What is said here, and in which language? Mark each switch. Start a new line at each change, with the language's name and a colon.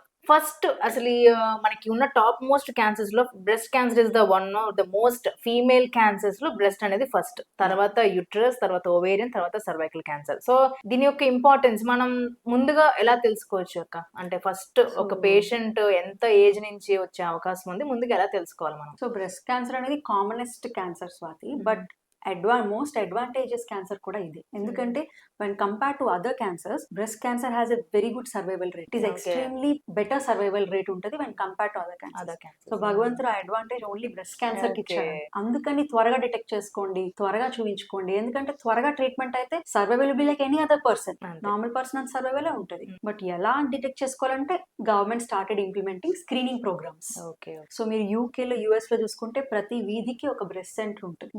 Telugu: First అసలు మనకి ఉన్న టాప్ మోస్ట్ క్యాన్సర్స్ లో
English: breast cancer is the one of the most female cancers
Telugu: లో బ్రెస్ట్ అనేది ఫస్ట్, తర్వాత యుట్రస్, తర్వాత ఓవేరియన్, తర్వాత సర్వైకల్ క్యాన్సర్. సో దీని యొక్క ఇంపార్టెన్స్ మనం ముందుగా ఎలా తెలుసుకోవచ్చు అక్క? అంటే ఫస్ట్ ఒక పేషెంట్ ఎంత ఏజ్ నుంచి వచ్చే అవకాశం ఉంది, ముందుగా ఎలా తెలుసుకోవాలి మనం? సో బ్రెస్ట్ క్యాన్సర్ అనేది commonest cancer Swathi, but most advantages cancer కూడా ఇది. ఎందుకంటే
English: when compared to other cancers, breast cancer has a very good survival rate. It is extremely better survival rate
Telugu: ఉంటుంది
English: when compared to other cancers.
Telugu: So భగవంతుడు ఆ advantage only breast cancer కి ఇచ్చాడు. అందుకని త్వరగా డిటెక్ట్ చేసుకోండి, త్వరగా చూపించుకోండి. ఎందుకంటే త్వరగా ట్రీట్మెంట్ అయితే survival be like any other person, normal person అంత సర్వైవల్ ఉంటుంది.
English: but
Telugu: ఎలా డిటెక్ట్ చేసుకోవాలంటే
English: Government started implementing screening programmes.
Telugu: So మీరు యూకేలో యుఎస్ లో చూసుకుంటే ప్రతి వీధికి ఒక బ్రెస్ట్ సెంటర్ ఉంటుంది.